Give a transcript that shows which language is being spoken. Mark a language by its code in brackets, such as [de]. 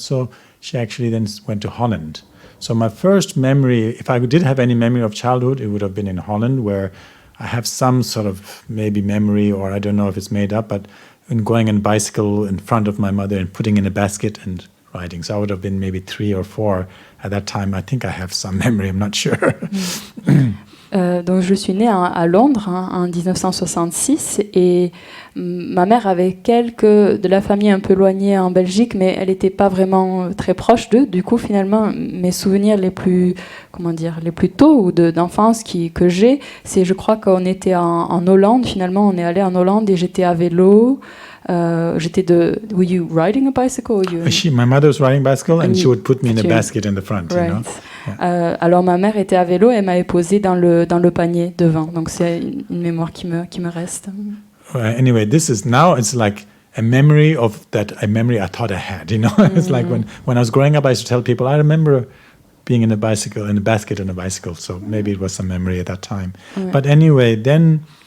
[en] So she actually then went to Holland. So my first memory, if I did have any memory of childhood, it would have been in Holland, where I have some sort of maybe memory, or I don't know if it's made up, but in going on a bicycle in front of my mother and putting in a basket and riding. So I would have been maybe 3 or 4 at that time. I think I have some memory, I'm not sure. [fr] Donc je suis née à Londres en 1966 et ma mère avait quelques de la famille un peu éloignée en Belgique, mais elle n'était pas vraiment très proche d'eux. Du coup, finalement, mes souvenirs les plus tôt ou d'enfance que j'ai, c'est, je crois qu'on était en Hollande. Finalement, on est allé en Hollande et j'étais à vélo. [en] Were you riding a bicycle? Or My mother was riding a bicycle and she would put me in a basket in the front. Right. You know? Yeah. [fr] Alors ma mère était à vélo et elle m'avait posé dans le panier devant. Donc c'est une mémoire qui me reste. [en] Anyway, it's like a memory I thought I had. You know, it's like when I was growing up, I used to tell people I remember being in a basket on a bicycle. So maybe it was some memory at that time. [fr] Ouais. [en] But anyway, then.